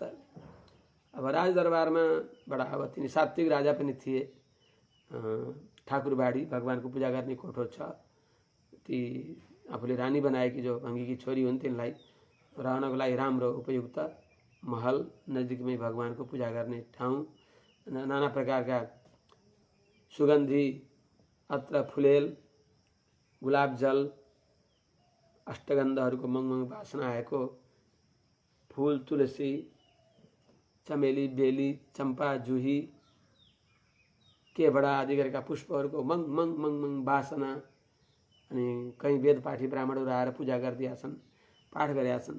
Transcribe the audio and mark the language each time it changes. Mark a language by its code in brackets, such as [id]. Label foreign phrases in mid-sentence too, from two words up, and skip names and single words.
[ne] अब राजदरबारमा बडा अब तिनी सात्विक राजा पनि थिए। ठाकुरबाडी भगवानको पूजा गर्ने कोठो छ। ती आफूले रानी बनाएकी जो भङ्गीकी छोरी हुन् तिनलाई रहनको लागि राम्रो उपयुक्त महल, नजिकमै भगवानको पूजा गर्ने ठाउँ, नाना प्रकारका सुगन्धी अत्र फुलेल, गुलाब जल, अष्टगन्धहरूको मङमङ वासना आएको फूल, तुलसी, चमेली, बेली, चम्पा, जुही, केवडा आदि गरेका पुष्पहरूको मङ मङ मङ मङ वासना। अनि कहीँ वेदपाठी ब्राह्मणहरू आएर पूजा गरिदिएका छन्, पाठ गरेका छन्।